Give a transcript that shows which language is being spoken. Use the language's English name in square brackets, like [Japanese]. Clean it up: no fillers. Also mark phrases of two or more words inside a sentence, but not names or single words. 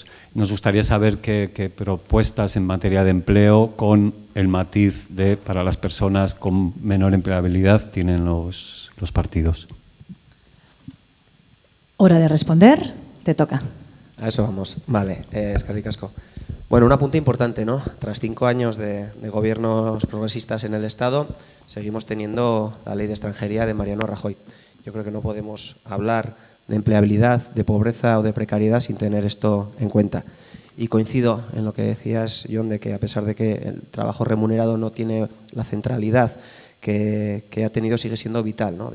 [Spanish] Nos gustaría saber qué propuestas en materia de empleo con el matiz de para las personas con menor empleabilidad tienen los partidos. Hora de responder, te toca. A eso vamos. Vale, [Basque] eskerrik asko. [Spanish] Bueno, un apunte importante, ¿no? Tras 5 años de gobiernos progresistas en el Estado, seguimos teniendo la ley de extranjería de Mariano Rajoy. Yo creo que no podemos hablar de empleabilidad, de pobreza o de precariedad sin tener esto en cuenta. Y coincido en lo que decías, Jon, de que a pesar de que el trabajo remunerado no tiene la centralidad que ha tenido, sigue siendo vital, ¿no?